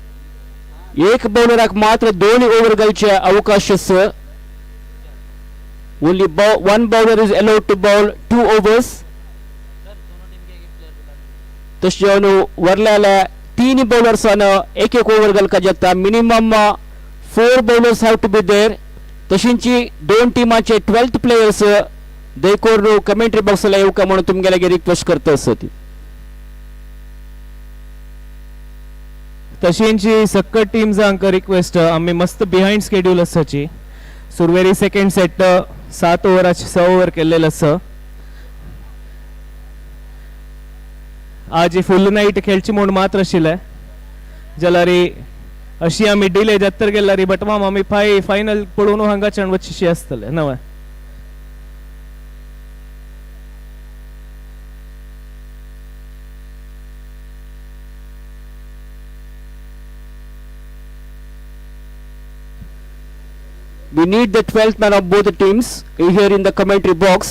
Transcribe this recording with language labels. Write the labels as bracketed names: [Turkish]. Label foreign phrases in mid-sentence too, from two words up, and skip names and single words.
[Konkani] एक बॉलराक मात्र 2 ओव्हर घालचे अवकाश [English] Only one bowler is allowed to bowl 2 overs. [Konkani] तशें वरल्या 3 bowlers एक ओवर घालपाक शकता. [English] मिनिमम 4 bowlers have to be there. [Konkani] तशींची 2 टिमाचे 12th players देखोर कमेंट्री बॉक्सला येवका म्हणून तुमगेल्यागे रिक्वेस्ट करता आसत. तशींची सक्कट टीम्सांक रिक्वेस्ट आमी मस्त [English] behind schedule [Konkani] आसाची. सुरवेरी सेकंड सेट 7 ओवराचे 6 ओवर केल्लेले आसा. आज [English] full night [Konkani] खेळची म्हूण मात्र आशिल्ले जाल्यार अशी आमी डिले जातर गेल्यार बटमाम आमी फायनल पळोवन हांगाच्यान वचचीशी आसतले नवे. [English] We need the 12th man of both the teams here in the commentary box.